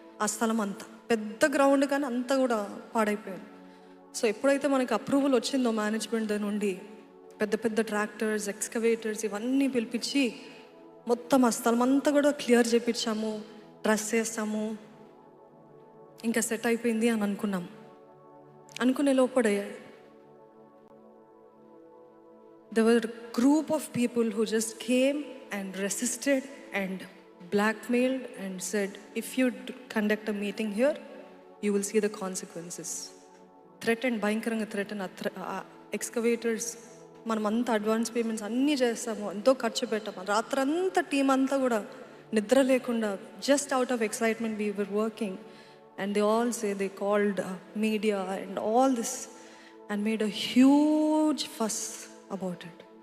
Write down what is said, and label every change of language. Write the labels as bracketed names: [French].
[Telugu] ఆ స్థలం అంతా పెద్ద గ్రౌండ్ కానీ అంతా కూడా పాడైపోయింది. సో ఎప్పుడైతే మనకి అప్రూవల్ వచ్చిందో మేనేజ్మెంట్ దగ్గర నుండి, పెద్ద పెద్ద ట్రాక్టర్స్, ఎక్స్కవేటర్స్ ఇవన్నీ పిలిపించి మొత్తం ఆ స్థలం అంతా కూడా క్లియర్ చేయించాము, డ్రెస్ చేస్తాము, ఇంకా సెట్ అయిపోయింది అని అనుకున్నాం. అనుకునే లోపడే [English] there were a group of people who just came and resisted and blackmailed and said, if you conduct a meeting here, you will see the consequences. [Telugu] Threatened, భయంకరంగా థ్రెటన్. ఎక్స్కవేటర్స్ మనమంతా advance payments అన్నీ చేస్తాము, ఎంతో ఖర్చు పెట్టాము, రాత్రంతా team అంతా కూడా నిద్ర లేకుండా [English] Just out of excitement we were working. And they all say they called media and all this and made a huge fuss about it.